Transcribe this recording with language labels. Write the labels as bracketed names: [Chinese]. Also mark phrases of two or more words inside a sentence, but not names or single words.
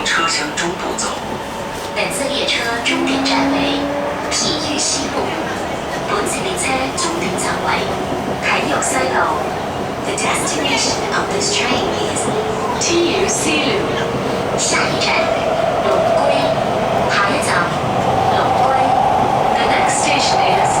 [Chinese] 向中部走。本次列车终点站为体育西路，本次列车终点站为體育西路。 [English] The destination of this train is [Chinese] 体育西路。下一站龍歸，下一站龍歸。 [English] The next station